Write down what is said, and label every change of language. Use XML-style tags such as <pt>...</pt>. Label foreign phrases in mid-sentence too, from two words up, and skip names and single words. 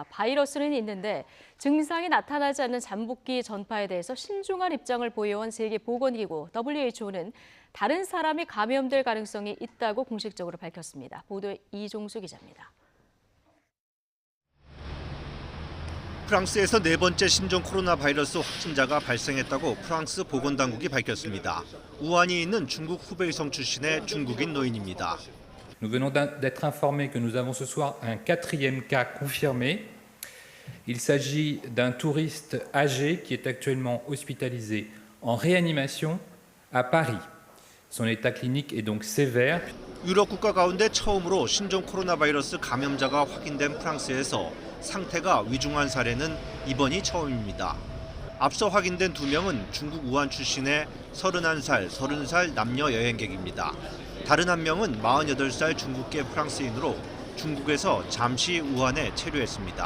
<ko>바이러스는 있는데 증상이 나타나지 않는 잠복기 전파에 대해서 신중한 입장을 보여온 세계보건기구 WHO는 다른 사람이 감염될 가능성이 있다고 공식적으로 밝혔습니다. 보도에 이종수 기자입니다. 프랑스에서 네 번째 신종 코로나 바이러스 확진자가 발생했다고 프랑스 보건당국이 밝혔습니다. 우한이 있는 중국 후베이성 출신의 중국인 노인입니다.</ko> <fr>Nous venons d'être informés que nous avons ce soir un quatrième cas confirmé. Il s'agit d'un touriste âgé qui est actuellement hospitalisé en réanimation à Paris. Son état clinique est donc sévère.</fr> <ko>유럽 국가 가운데 처음으로 신종 코로나 바이러스 감염자가 확인된 프랑스에서 상태가 위중한 사례는 이번이 처음입니다. 앞서 확인된 2명은 중국 우한 출신의 31살, 30살 남녀 여행객입니다. 다른 한 명은 48살 중국계 프랑스인으로 중국에서 잠시 우한에 체류했습니다.</ko>